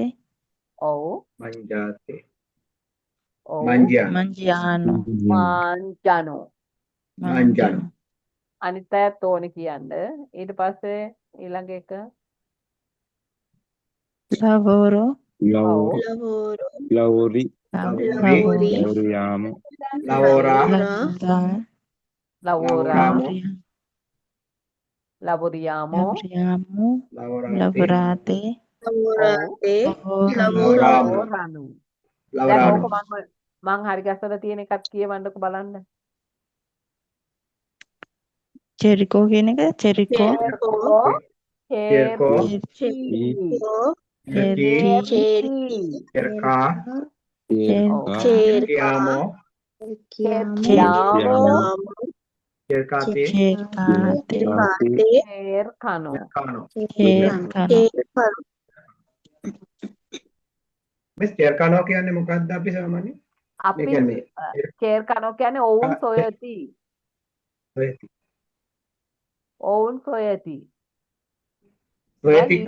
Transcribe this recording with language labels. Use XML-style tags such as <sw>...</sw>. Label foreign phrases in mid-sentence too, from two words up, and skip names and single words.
<si>ඔව්</si> <it>manjate,</it> <si>ඔව්</si> <it>manjano, මංජයානු මාංජනෝ manjano, මාංජනු</it> <si>අනිත් අයත් ඕනේ කියන්න ඊට පස්සේ ඊළඟ එක</si> <it>ලවෝරෝ</it> <si>ඔව්</si> <it>lavoro lavori lavori, ලවෝරි lavoriamo lavora, ලවෝරා ලවෝරා lavoramo, ලබොරියාමෝ ලවරියාමු lavorate, ලවරාතේ</it> <si>ඔව්</si> <it>lavoramo, ලවෝරනු දැන් lavorano,</it> <si>ඕක මං හරි ගැසලා තියෙන එකත් කියවන්නකෝ බලන්න චෙරිකෝ කියන එක චෙරිකෝ</si> <it>චේර්කෝ cerco, චේර්කී cerchi, චේර්කී cerca,</it> <si>ඔව්</si> <it>cerchiamo, චේර්කියාමෝ cercate, චේකාතේ චේර්කනෝ cercano. චේකනෝ</it> <si>Miss cercano කියන්නේ මොකක්ද අපි සාමාන්‍යයෙන්? මේ අපි කියන්නේ චේර්කනෝ කියන්නේ ඔවුන් සොයති ඔවුන් සොයති දැන්</si>